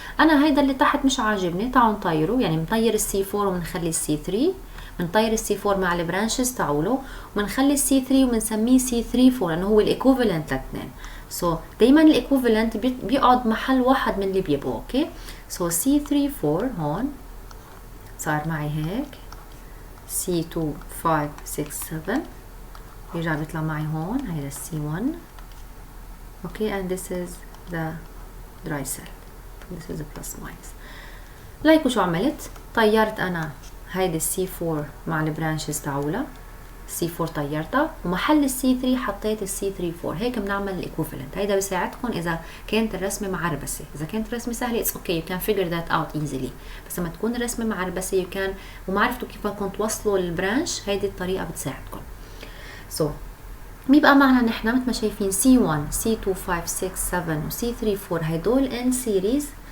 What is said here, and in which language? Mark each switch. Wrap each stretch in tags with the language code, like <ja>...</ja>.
<ar>انا هيدا اللي تحت مش عاجبني، تعالوا نطيره. يعني بنطير السي 4 وبنخلي السي 3، بنطير السي 4 مع البرانشز تاعوله وبنخلي السي 3 وبنسميه سي 3 4 لانه هو الايكوفالنت لاثنين. سو دايما الايكوفالنت بيقعد محل واحد من اللي بيبقوا. اوكي سو سي 3 4 هون صار معي هيك سي 2 5 6 7 بيرجع بيطلع معي هون هيدا السي 1.</ar> <en>Okay and this is the dry cell, this is the plus minus.</en> <ar>لايكوا شو عملت؟ طيرت انا هيدي السي 4 مع البرانشز تاعولها C4 طيرتها ومحل C3 حطيت C34. هيك بنعمل الايكوفالنت. هيدا بيساعدكم اذا كانت الرسمه معربسه. اذا كانت الرسمه سهله</ar> <en>It's okay, you can figure that out easily.</en> <ar>بس لما تكون الرسمه معربسه</ar> <en>you can</en> <ar>وما عرفتوا كيف بدكم توصلوا البرانش، هيدي الطريقه بتساعدكم. سو بيبقى معنا نحن مثل ما شايفين C1 C2 5 6 7 و C3 4 هيدول</ar> <en>In series.</en>